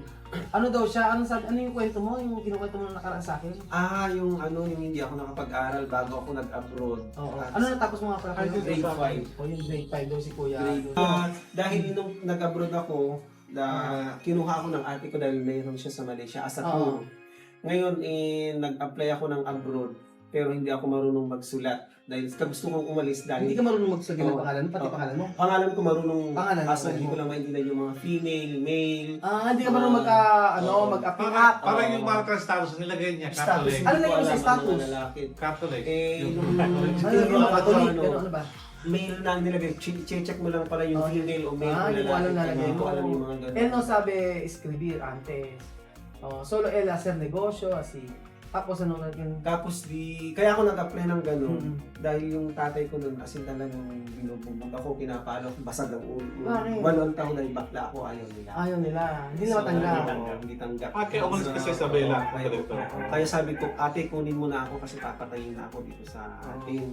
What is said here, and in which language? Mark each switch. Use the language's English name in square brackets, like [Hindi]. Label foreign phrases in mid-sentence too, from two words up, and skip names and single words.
[Filipino] Ano daw siya? Ano yung kwento mo? Yung kinukwento mo na nakaraan sa akin? Yung hindi ako nakapag-aral bago ako nag-abroad. Oo. At Ano natapos mo nga pala? Grade 5. O yung grade 5 daw si kuya. Dahil nung nag-abroad ako, kinuha ako ng ate ko dahil mayroon siya sa Malaysia [English] as a tour. [Filipino] Ngayon, nag-apply ako ng abroad, pero hindi ako marunong magsulat. Dahil gusto kong umalis dahil... Hindi ka marunong magsabi ng Oo. pangalan mo, pati Oo. pangalan mo? Pangalan ko marunong, Pangalan, kaso oo. hindi ko lang maintindihan yung mga [English] female, male. [Filipino] Hindi ka marunong mag-appeal. Parang yung mga status nilagay niya, Status. Catholic. Ano lang yung Wala sa status? mga lalaki. Catholic. Yung Ano tingin yung ko Catholic? ano, Ano ba? male na ang nilagay. Check mo lang pala yung female o male o Hindi ko alam lalaki. nalagay Hindi ko mo. alam yung mga ganun. [Spanish] Él no sabe escribir antes. Solo él hacer negocio, así. [Filipino] Tapos ano yung... Tapos kaya ako nag-apply ng ganun Mm. dahil yung tatay ko nun asin talagang binubugbog ako, pinapalo ako, basag ang ulo. Bakit? 8 taon dahil bakla ako, ayaw nila. Ayaw nila. Hindi na matanggap. Hindi tanggap. Kaya umalis ka sa Isabela. Kaya sabi ko, ate kunin mo na ako kasi papatayin na ako dito sa atin.